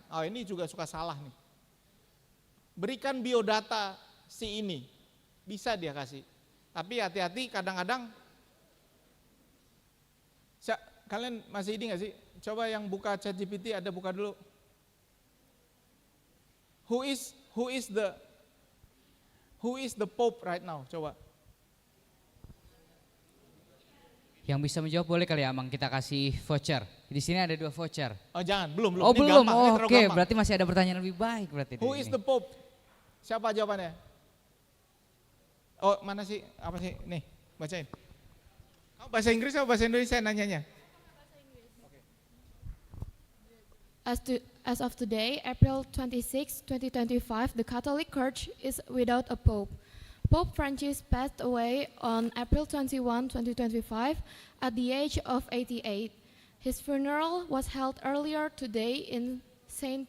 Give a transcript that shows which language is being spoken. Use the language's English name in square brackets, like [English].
[Indonesian] Oh ini juga suka salah nih. Berikan biodata si ini, bisa dia kasih. Tapi hati-hati kadang-kadang, kalian masih ini nggak sih? Coba yang buka ChatGPT ada buka dulu. [English] Who is the Pope right now? [Indonesian] Coba. Yang bisa menjawab boleh kali ya, Amang, kita kasih voucher. Di sini ada 2 voucher. Oh jangan, belum. Oh Ini belum, gampang, ini terlalu oke, gampang. berarti masih ada pertanyaan lebih baik berarti. [English] Who is the Pope? [Indonesian] Siapa jawabannya? Oh mana sih, apa sih? Nih, bacain. Kamu bahasa Inggris atau bahasa Indonesia nanyanya? [English] As of today, April 26, 2025, the Catholic Church is without a pope. Pope Francis passed away on April 21, 2025, at the age of 88. His funeral was held earlier today in St.